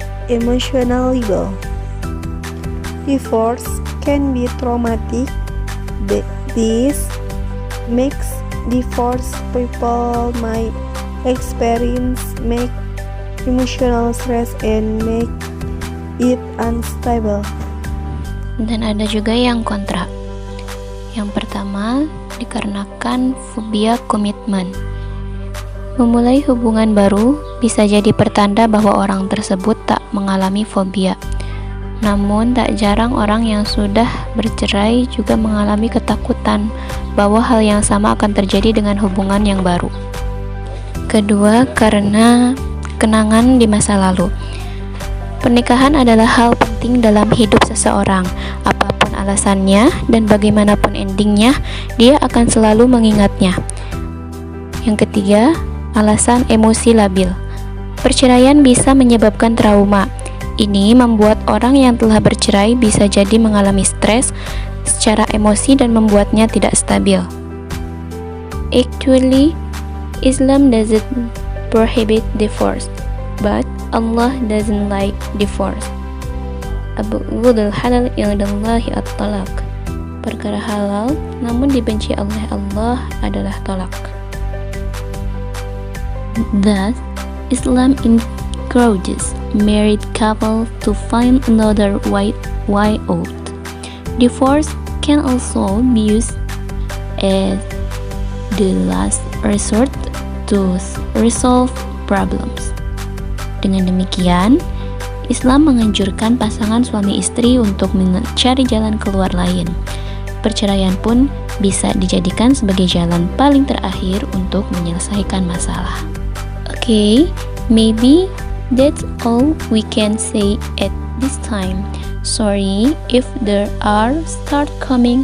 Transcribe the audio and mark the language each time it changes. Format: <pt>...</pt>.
<en>Emotional labor. Divorce can be traumatic. This makes divorce people might experience emotional stress and make it unstable.</en> <id>Dan ada juga yang kontra. Yang pertama, dikarenakan fobia komitmen. Memulai hubungan baru bisa jadi pertanda bahwa orang tersebut tak mengalami fobia. Namun, tak jarang orang yang sudah bercerai juga mengalami ketakutan bahwa hal yang sama akan terjadi dengan hubungan yang baru. Kedua, karena kenangan di masa lalu. Pernikahan adalah hal penting dalam hidup seseorang. Apapun alasannya dan bagaimanapun endingnya, dia akan selalu mengingatnya. Yang ketiga, alasan emosi labil. Perceraian bisa menyebabkan trauma. Ini membuat orang yang telah bercerai bisa jadi mengalami stres secara emosi dan membuatnya tidak stabil.</id> <en>Actually, Islam doesn't prohibit divorce, but Allah doesn't like divorce.</en> <ar>Abghadul halal indallahi at-talaq.</ar> <id>Perkara halal namun dibenci oleh Allah adalah tolak.</id> <en>Thus, Islam encourages married couple to find another way out. Divorce can also be used as the last resort to resolve problems.</en> <id>Dengan demikian, Islam menganjurkan pasangan suami istri untuk mencari jalan keluar lain. Perceraian pun bisa dijadikan sebagai jalan paling terakhir untuk menyelesaikan masalah.</id> <en>Okay, maybe that's all we can say at this time. Sorry if there are start coming.</en>